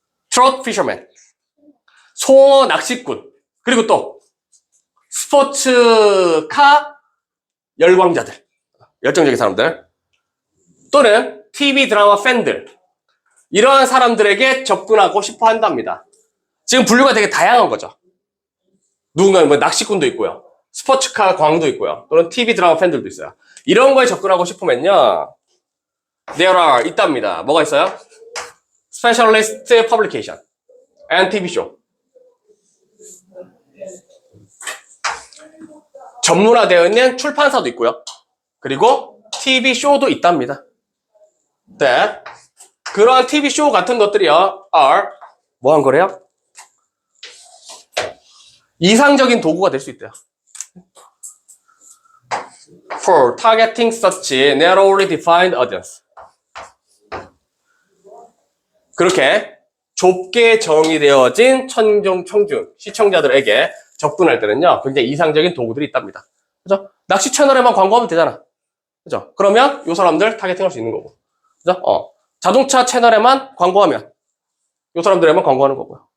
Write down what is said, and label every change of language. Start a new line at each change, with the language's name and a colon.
Korean: 트롯 피셔맨, 송어 낚시꾼, 그리고 또 스포츠카 열광자들, 열정적인 사람들, 또는 TV 드라마 팬들, 이러한 사람들에게 접근하고 싶어 한답니다. 지금 분류가 되게 다양한 거죠. 누군가는 뭐 낚시꾼도 있고요, 스포츠카 광도 있고요, 또는 TV 드라마 팬들도 있어요. 이런 거에 접근하고 싶으면요,
English: there are
Korean: 있답니다. 뭐가 있어요?
English: Specialist Publication and TV Show.
Korean: 전문화되어 있는 출판사도 있고요. 그리고 TV 쇼도 있답니다. that 그러한 TV 쇼 같은 것들이요, are 뭐한 거래요? 이상적인 도구가 될 수 있대요.
English: For targeting such narrowly defined audience.
Korean: 그렇게 좁게 정의되어진 청중, 시청자들에게 접근할 때는요, 굉장히 이상적인 도구들이 있답니다. 그죠? 낚시 채널에만 광고하면 되잖아. 그죠? 그러면 요 사람들 타겟팅 할 수 있는 거고. 그죠? 자동차 채널에만 광고하면 요 사람들에만 광고하는 거고요.